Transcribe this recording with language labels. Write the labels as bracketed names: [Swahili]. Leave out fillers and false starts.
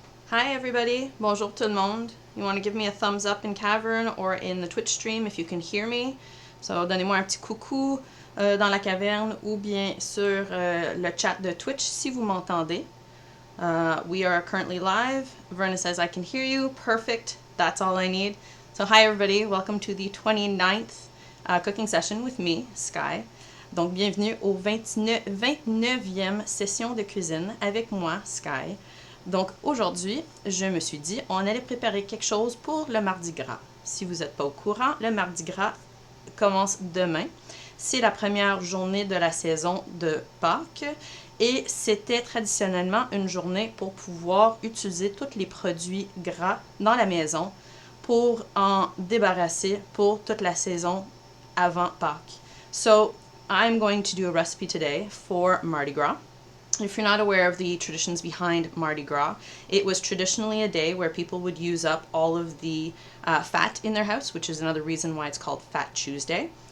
[English] Hi everybody, [French] bonjour tout le monde. [English] You want to give me a thumbs up in Cavern or in the Twitch stream if you can hear me. [French] So donnez-moi un petit coucou dans la caverne ou bien sur le chat de Twitch si vous m'entendez. [English] We are currently live. Verna says I can hear you. Perfect. That's all I need. So hi everybody, welcome to the 29th cooking session with me, Sky. [French] Donc bienvenue au 29e session de cuisine avec moi, Sky. Donc aujourd'hui, je me suis dit, on allait préparer quelque chose pour le Mardi Gras. Si vous n'êtes pas au courant, le Mardi Gras commence demain. C'est la première journée de la saison de Pâques et c'était traditionnellement une journée pour pouvoir utiliser tous les produits gras dans la maison pour en débarrasser pour toute la saison avant Pâques. [English] So, I'm going to do a recipe today for Mardi Gras. If you're not aware of the traditions behind Mardi Gras, it was traditionally a day where people would use up all of the fat in their house, which is another reason why it's called Fat Tuesday.